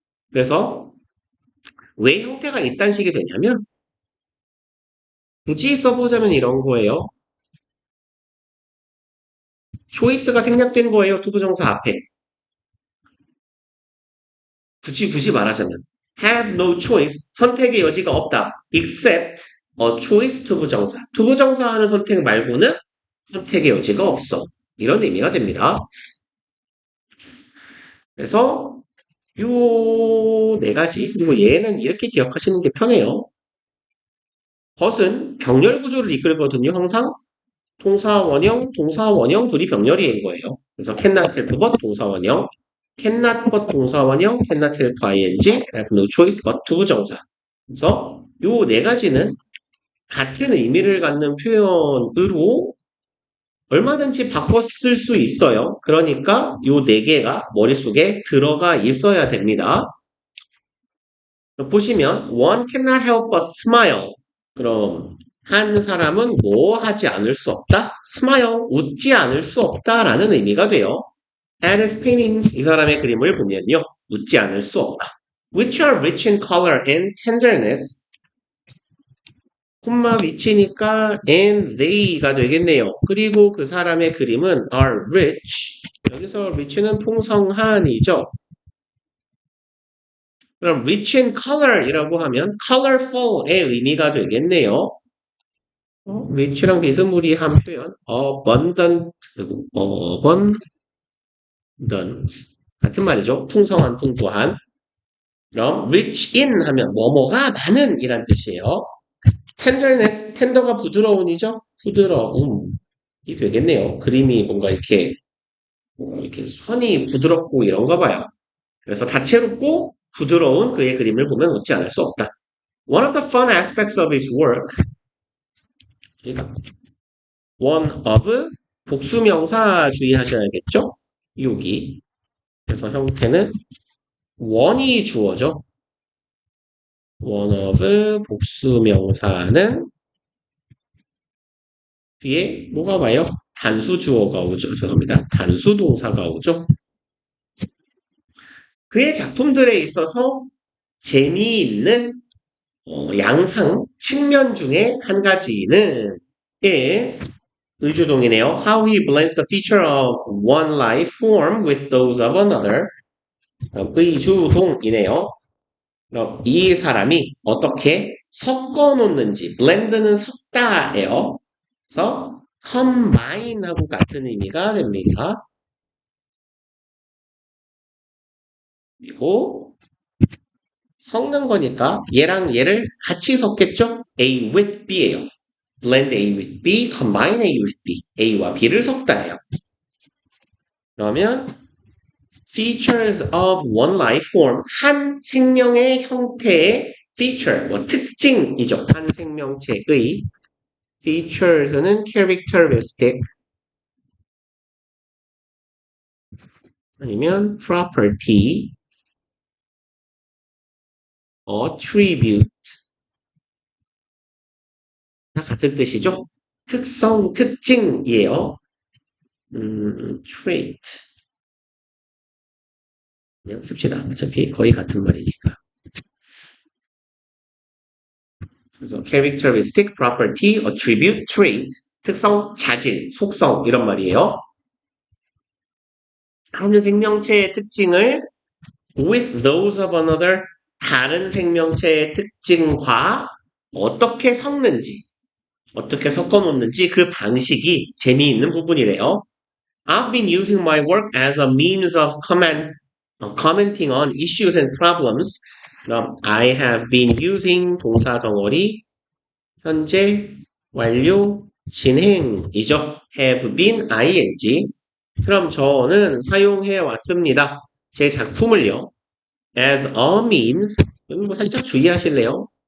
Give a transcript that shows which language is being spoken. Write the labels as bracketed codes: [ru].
[ko] 그래서 왜 형태가 이딴 식이 되냐면 굳이 써보자면 이런 거예요. choice가 생략된 거예요. 투부정사 앞에. 굳이 말하자면 [en] have no choice, [ko] 선택의 여지가 없다. [en] except a choice 투부정사. [ko] 투부정사 하는 선택 말고는 선택의 여지가 없어. 이런 의미가 됩니다. 그래서 요 네 가지. 그리고 얘는 이렇게 기억하시는 게 편해요. 벗은 병렬 구조를 이끌거든요. 항상 동사 원형, 동사 원형 둘이 병렬인 거예요. [en] 그래서 cannot help but [ko] 동사 원형, [en] cannot but 동사 원형, cannot help ing, have no choice but 두 부정사. [ko] 그래서 요 네 가지는 같은 의미를 갖는 표현으로 얼마든지 바꿔 쓸 수 있어요. 그러니까 요 네 개가 머릿속에 들어가 있어야 됩니다. 보시면 [en] one cannot help but smile. [ko] 그럼 한 사람은 뭐 하지 않을 수 없다? smile, 웃지 않을 수 없다라는 의미가 돼요. [en] And his paintings, [ko] 이 사람의 그림을 보면요. 웃지 않을 수 없다. [en] Which are rich in color and tenderness. [ko] 콤마 위치니까 [en] and they [ko] 가 되겠네요. 그리고 그 사람의 그림은 are rich. 여기서 rich는 풍성한이죠. 그럼 [en] rich in color [ko] 이라고 하면 colorful의 의미가 되겠네요. rich랑 비스무리한 표현 abundant 그리고 abundant 같은 말이죠. 풍성한, 풍부한. 그럼 rich in 하면 뭐뭐가 많은 이란 뜻이에요. tenderness, tender가 부드러운이죠. 부드러움이 되겠네요. 그림이 뭔가 이렇게 선이 부드럽고 이런가 봐요. 그래서 다채롭고 부드러운 그의 그림을 보면 웃지 않을 수 없다. [en] One of the fun aspects of his work. [ko] one of 복수명사 주의하셔야겠죠? 여기. 그래서 형태는 one이 주어죠. one of 복수명사는 뒤에 뭐가 와요? 단수 주어가 오죠. 죄송합니다. 단수 동사가 오죠. 그의 작품들에 있어서 재미있는 양상 측면 중에 한 가지는 is 의주동이네요. [en] How he blends the feature of one life form with those of another. [ko] 의주동이네요. 그럼 이 사람이 어떻게 섞어 놓는지, blend는 섞다예요. 그래서 combine하고 같은 의미가 됩니다. 그리고 섞는 거니까 얘랑 얘를 같이 섞겠죠? [en] A with B예요. blend A with B, combine A with B. [ko] A와 B를 섞다예요. 그러면 features of one life form, 한 생명의 형태의 feature, 특징이죠. 한 생명체의 features는 characteristic 아니면 property, attribute 다 같은 뜻이죠. 특성, 특징이에요. trait 그냥 씁시다. 어차피 거의 같은 말이니까. 그래서 characteristic, property, attribute, trait 특성, 자질, 속성 이런 말이에요. 한 생명체의 특징을 [en] with those of another [ko] 다른 생명체의 특징과 어떻게 섞는지 어떻게 섞어 놓는지 그 방식이 재미있는 부분이래요. [en] I've been using my work as a means of commenting on issues and problems. [ko] 그럼 [en] I have been using [ko] 동사 덩어리 현재 완료 진행이죠. [en] have been ing. [ko] 그럼 저는 사용해 왔습니다. 제 작품을요. [en] as a means. [ko] 뭐 살짝 주의하실래요?